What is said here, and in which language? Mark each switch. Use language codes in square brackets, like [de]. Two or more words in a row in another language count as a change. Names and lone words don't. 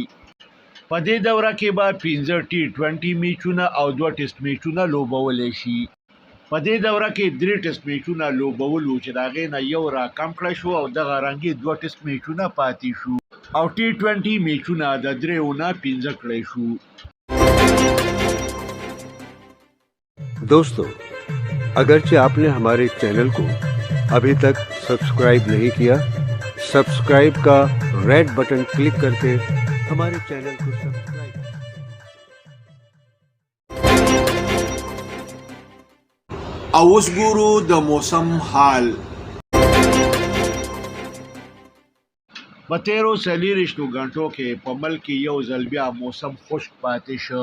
[ps] په دې دوره کې به 15 T20 میچونه او 2 ټیسټ میچونه لوبولی شي. په دې دوره کې 3 ټیسټ میچونه لوبول وو چې د هغې نه یو راکم کړی شو او دغه رنګې 2 ټیسټ میچونه پاتې شو او T20 میچونه د 3 نه 15 کړی شو. [ur] دوستوں، اگرچہ آپ نے ہمارے چینل کو ابھی تک سبسکرائب نہیں کیا، سبسکرائب کا [en] red button click [ur] کر کے ہمارے چینل کو سبسکرائب. [ps] او اوس ګورو د موسم حال. په تیرو 24 غنټو کې په ملک کې یو ځل بیا موسم خشک پاتې شو.